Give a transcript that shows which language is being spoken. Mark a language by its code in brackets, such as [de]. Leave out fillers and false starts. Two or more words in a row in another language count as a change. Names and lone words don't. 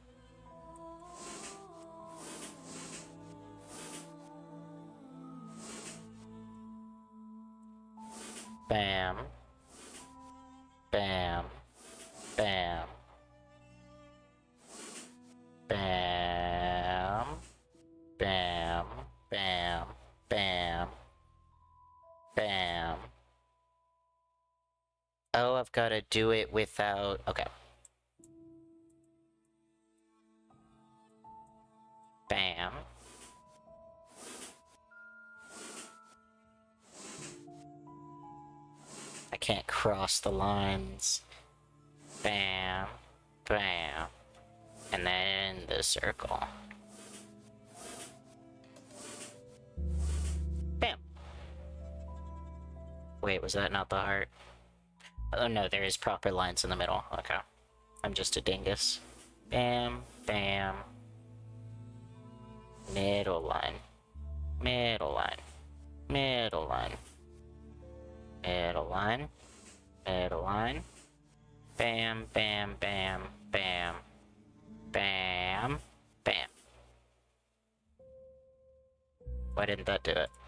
[en] Bam. Bam. Bam. Bam. Bam. Bam. Bam. Bam. Oh, I've got to do it without... Okay. Bam. I can't cross the lines. Bam. Bam. And then the circle. Bam. Wait, was that not the heart? Oh no, there is proper lines in the middle. Okay. I'm just a dingus. Bam. Bam. Middle line. Middle line. Middle line. Middle line. Middle line. Bam, bam, bam, bam. Bam. Bam. Why didn't that do it?